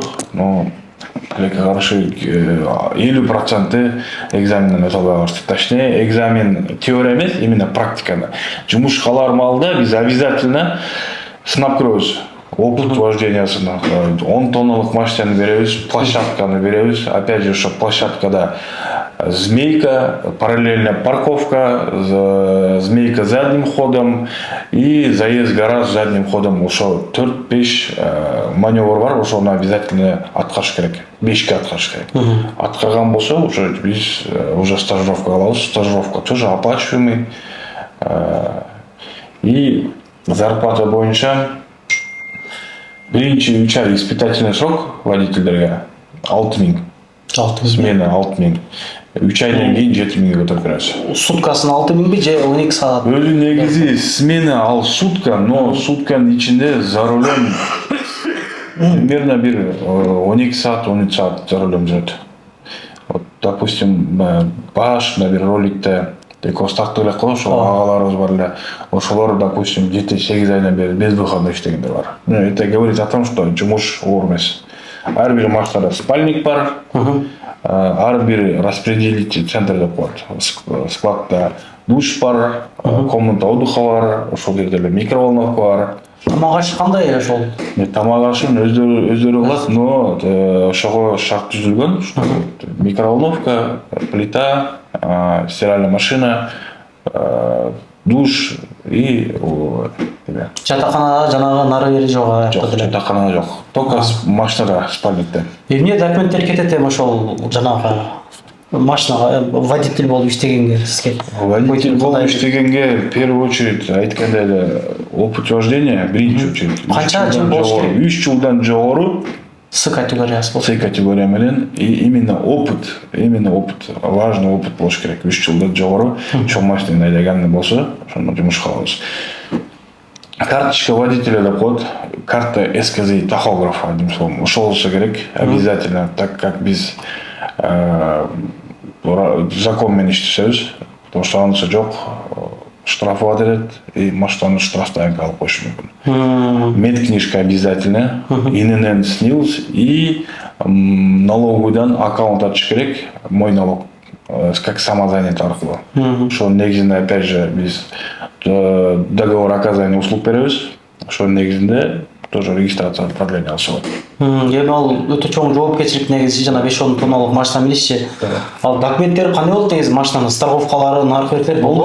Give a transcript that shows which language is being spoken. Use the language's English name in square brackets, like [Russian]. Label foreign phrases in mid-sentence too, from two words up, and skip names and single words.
[Kyrgyz] Но тилекке каршы 50% экзаменден өтө албай калышты. Точнее, экзамен теория эмес, именно практикада. Жумушка алар маалда биз обязательно сынап көрөбүз. [Russian] Опыт вождениясына [Kyrgyz] 10 тонналык машинаны беребиз, площадканы беребиз. [Russian] Опять же, [Kyrgyz] ошо площадкада [Russian] змейка, параллельная парковка, змейка задним ходом и заезд гараж задним ходом. [Kyrgyz] Ошо 4-5 маневр бар, ошону обязательно аткарыш керек. 5ке аткарыш керек. Аткарган болсо, уже биз уже стажировка алабыз. [Russian] Стажировка тоже оплачиваемый. И зарплата [Kyrgyz] боюнча биринчи 3 ай [Russian] испытательный срок водительдерге 6000. Смена 6000. [Kyrgyz] 3 айдан кийин 7000 көтөрүп беребиз. Суткасын 6000 же 12 саат? Өзү негизи смена ал сутка, но сутканын ичинде [Russian] за рулем примерно [Kyrgyz] бир 12 саат, 13 саат [Russian] за рулем [Kyrgyz] жүрөт. [Russian] Вот, допустим, [Kyrgyz] башында бир роликте тартып элек коебуз, ошол агаларыбыз бар эле. Ошолор, допустим, 7-8 айдан бери безвыходно иштегендер бар. [Russian] Это говорит о том, что [Kyrgyz] жумуш оор эмес. Ар бир машинада спальник бар. Ар бир [Russian] распределитель центр [Kyrgyz] деп коет. Складда душ бар, [Russian] комната отдыха [Kyrgyz] бар, ошол жерде эле микроволновка бар. Тамак аш кандай ошол? Тамак ашын өздөрү кылат, но ошого шарт түзүлгөн. [Russian] Микроволновка, плита, стиральная машина, душ и [Kyrgyz] жатаканада жанагы нары бери жок. Жок, жатаканада жок. Только машинада, спальникте. Эмне документтер кетет эми ошол жанагы машинага водитель болуп иштегенге сизге? Водитель болуп иштегенге [Russian] в первую очередь [Kyrgyz] айткандай эле [Russian] опыт вождения [Kyrgyz] биринчи очередь. Канча жыл болуш керек? 3 жылдан жогору. С категориясы болуш. С категория менен [Russian] и именно опыт, важный опыт [Kyrgyz] болуш керек. 3 жылдан жогору чоң машина айдаганы болсо, ошондо жумушка алабыз. [Russian] Карточка водителя [Kyrgyz] деп коет, [Russian] карта СКЗ тахографа, одним словом, [Kyrgyz] ошол болсо керек обязательно, [Russian] так как [Kyrgyz] биз закон менен иштешебиз, [Russian] потому что [Kyrgyz] анысы жок, штрафовать этет и машинаны штрафтайынка алып коюшу мүмкүн. [Russian] Медкнижка обязательно, ИНН, СНИЛС и налоговыйдан [Kyrgyz] аккаунт ачыш керек, [Russian] мой налог, как самозанятый аркылуу. [Kyrgyz] Ошо негизинде [Russian] опять же [Kyrgyz] биз [Russian] договор оказания услуг [Kyrgyz] беребиз. Ошо негизинде тоже [Russian] регистрация управления [Kyrgyz] алышат. Эми ал өтө чоң жоопкерчилик негизи жана 5-10 тонналык машина минишчи. Ал документтери кандай болот негизи машинанын? Страховкалары, наркотиктер болобу?